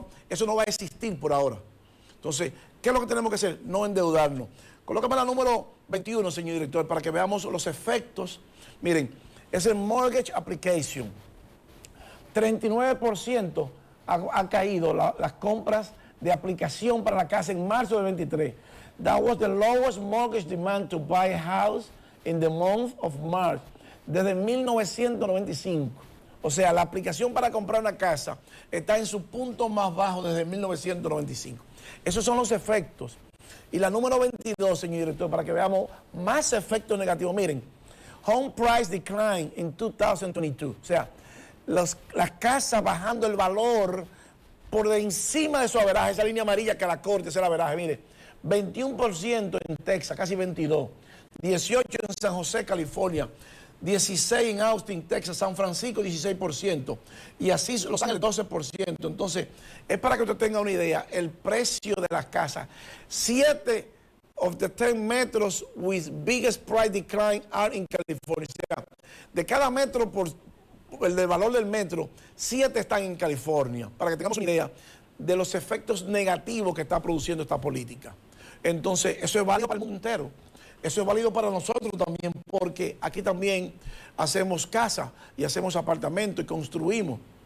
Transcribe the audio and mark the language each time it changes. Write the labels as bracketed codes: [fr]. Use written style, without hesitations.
[es] Eso no va a existir por ahora. Entonces, ¿qué es lo que tenemos que hacer? No endeudarnos. Colócame la número 21, señor director, para que veamos los efectos. Miren, es el [en] mortgage application. [es] 39% ha caído las compras de aplicación para la casa en marzo del 23. [en] That was the lowest mortgage demand to buy a house in the month of March [es] desde 1995. O sea, la aplicación para comprar una casa está en su punto más bajo desde 1995. Esos son los efectos. Y la número 22, señor director, para que veamos más efectos negativos. Miren, [en] home price decline in 2022. [es] O sea, las casas bajando el valor por de encima de su averaje, esa línea amarilla que la corte, ese es el averaje, mire. 21% en Texas, casi 22%, 18% en San José, California, 16% en Austin, Texas, San Francisco, 16%, y así Los Ángeles, 12%. Entonces, es para que usted tenga una idea, el precio de las casas. [en] 7 of the 10 metros with biggest price decline are in California. [es] O sea, de cada metro por el del valor del metro, 7 están en California, para que tengamos una idea de los efectos negativos que está produciendo esta política. Entonces, eso es válido para el mundo entero. Eso es válido para nosotros también, porque aquí también hacemos casa y hacemos apartamentos y construimos.